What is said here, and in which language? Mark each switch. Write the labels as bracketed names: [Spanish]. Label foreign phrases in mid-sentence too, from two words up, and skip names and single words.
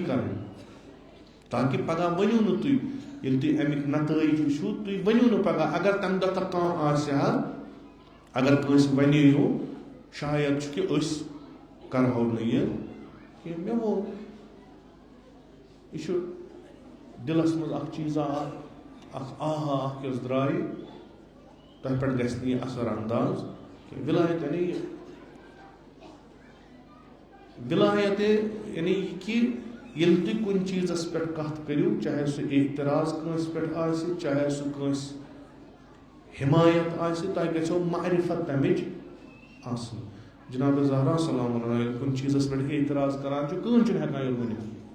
[Kashmiri] کرٕنۍ تاکہِ پگہہ ؤنِو نہٕ تُہۍ ییٚلہِ تُہۍ امیِکۍ نتٲیِج وٕچھِو تُہۍ ؤنِو نہٕ پگہہ اگر تمہِ دۄہ تہٕ کانٛہہ آسہِ ہا اگر کٲنٛسہِ وَنییو شاید چھُ کہِ أسۍ کرہو نہٕ یہِ کینٛہہ مےٚ ووٚن یہِ چھُ دِلس منٛز اکھ چیٖزا اکھ آہا اکھ یۄس درٛاے تۄہہِ پٮ۪ٹھ گژھِ نہٕ یہِ اثر انداز کینٛہہ وِلایت یعنی یہِ وِلایت یعنی یہِ کہِ ییٚلہِ تُہۍ کُنہِ چیٖزس پٮ۪ٹھ کتھ کٔرِو چاہے سُہ اعتراض کٲنٛسہِ پٮ۪ٹھ آسہِ چاہے سُہ کٲنٛسہِ حمایت آسہِ تۄہہِ گژھیو معرفت تمِچ آسٕنۍ جناب زہرا سلام اللہ ییٚلہِ کُنہِ چیٖزس پٮ۪ٹھ اعتراض کران چھُ کٕہٕنۍ چھُنہٕ ہٮ۪کان یورٕ ؤنِتھ